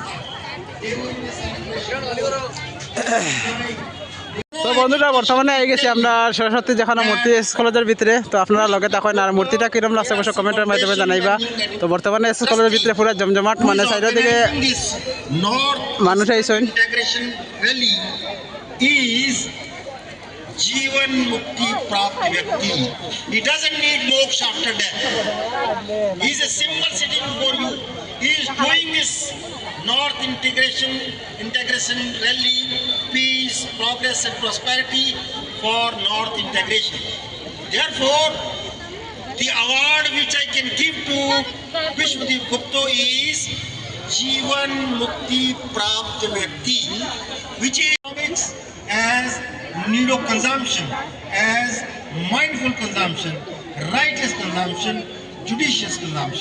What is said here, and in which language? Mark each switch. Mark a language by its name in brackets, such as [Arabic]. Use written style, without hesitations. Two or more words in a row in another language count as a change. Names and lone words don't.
[Bangla] তো বন্ধুরা বর্তমানে এই গেছি আমরা সরস্বতী যেখানে মূর্তি এস কলেজের ভিতরে। তো আপনারা লগে থাকেন আর মূর্তিটা কিরম লাগছে অবশ্যই কমেন্টের মাধ্যমে জানাইবা। তো বর্তমানে এস কলেজের ভিতরে পুরো জমজমাট, মানে সাইডের দিকে মানুষ আইসেন। [Hindi] जीवन मुक्ति प्राप्त व्यक्ति, [English] he doesn't need moksha after death. He is a symbol sitting before you. He is doing this north integration rally, peace, progress and prosperity for north integration. Therefore, the award which I can give to Vishwadeep Gupta is [Hindi] जीवन मुक्ति प्राप्त व्यक्ति, [English] which is as need of consumption, as mindful consumption, righteous consumption, judicious consumption.